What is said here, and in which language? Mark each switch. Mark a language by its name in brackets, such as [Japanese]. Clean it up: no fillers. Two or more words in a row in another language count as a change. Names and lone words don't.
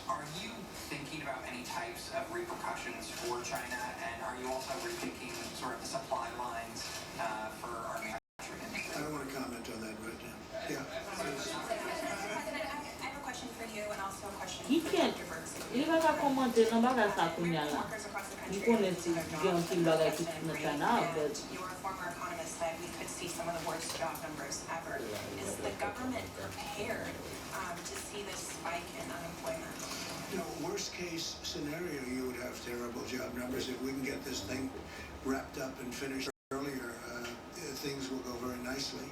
[English] Are you thinking about any types of repercussions for China, and are you also rethinking sort of the supply lines for our manufacturing industry? I don't want to comment on that right now. Yeah. President, I have a question for you and also a question He for can't. Dr. Birx. [Haitian Creole] Li va ka komante nan bagay sa kounya la. [English] Workers across the [Haitian Creole] Li [English] country. [Haitian Creole] konen si gen ki bagay ki nan China, but [English] Your former economist said we could see some of the worst job numbers ever. Is the government prepared to see this spike in unemployment? Worst case scenario, you would have terrible job numbers. If we can get this thing wrapped up and finished earlier, things will go very nicely.